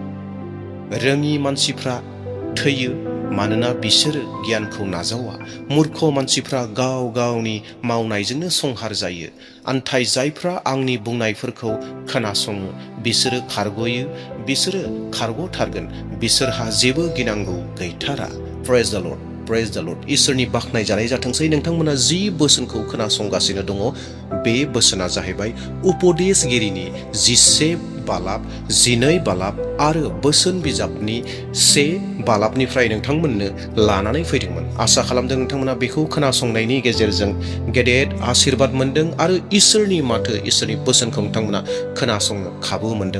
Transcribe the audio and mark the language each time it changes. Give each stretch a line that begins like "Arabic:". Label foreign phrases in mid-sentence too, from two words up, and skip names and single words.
Bodo: रोङि मानसिफ्रा थैयो मानोना बिसोरो गियानखौ नाजावा। मूर्ख मानसिफ्रा गाव गावनि मावनायजोंनो संहार जायो। नाथाय जायफ्रा आंनि बुंनायफोरखौ खोनासङो बिसोरो खारग'यो, बिसोरो खारग'थारगोन। बिसोरहा जेबो गिनांगौ गैथारा।
English: Praise the Lord, praise the Lord.
Bodo: इसोरनि बाख्नाय जानाय जाथोंसै। नोंथांमोना जि बोसोनखौ खोनासंगासिनो दङ, बे बोसोना जाहैबाय उपदेशगिरिनि 11 बालाब, 12 बालाब आरो बोसोन बिजाबनि 1 बालाबनिफ्राय नोंथांमोननो लानानै फैदोंमोन। आसा खालामदों नोंथांमोना बेखौ खोनासंनायनि गेजेरजों गेदेर आशीर्बाद मोनदों आरो इसोरनि माथो, इसोरनि बोसोनखौ नोंथांमोना खोनासंनो खाबु मोनदों।